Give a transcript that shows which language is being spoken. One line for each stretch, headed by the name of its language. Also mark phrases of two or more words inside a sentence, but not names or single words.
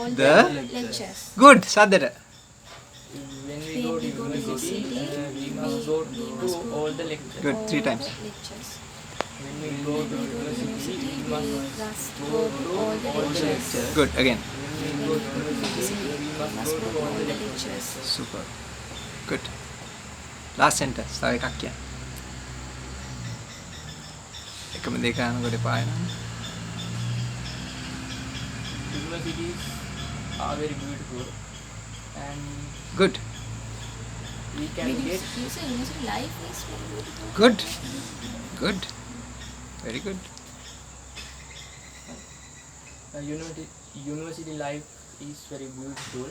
English: the lectures good. සද්දට. When we go to university, we must go to all the lectures. Good. all 3 times. the lectures When we go to university, we we must must go to all the lectures good. again. when we go to university, we must go to all the lectures. super. good. last sentence.
Sinhala: තව එකක් කියන්න. එකම දෙක අනකොට පායනවා.
English: Universities are very beautiful, and good. we can get you say university life is very beautiful good. good. very good. university life is very beautiful,